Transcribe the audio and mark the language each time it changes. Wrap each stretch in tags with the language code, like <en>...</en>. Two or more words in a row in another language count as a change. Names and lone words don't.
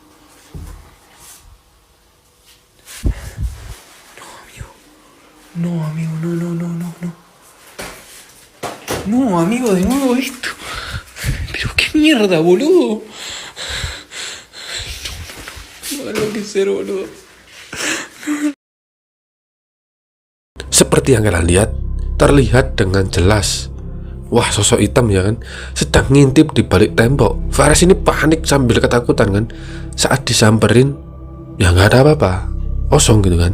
<es>No, amigo, no. No, amigo, de nuevo esto. Pero qué mierda, boludo. No va a enloquecer, boludo.</es> <id>Seperti yang kalian lihat, terlihat dengan jelas. Wah, sosok hitam ya kan, sedang ngintip di balik tembok. Farias ini panik sambil ketakutan kan. Saat disamperin, ya nggak ada apa-apa, kosong gitu kan.</id>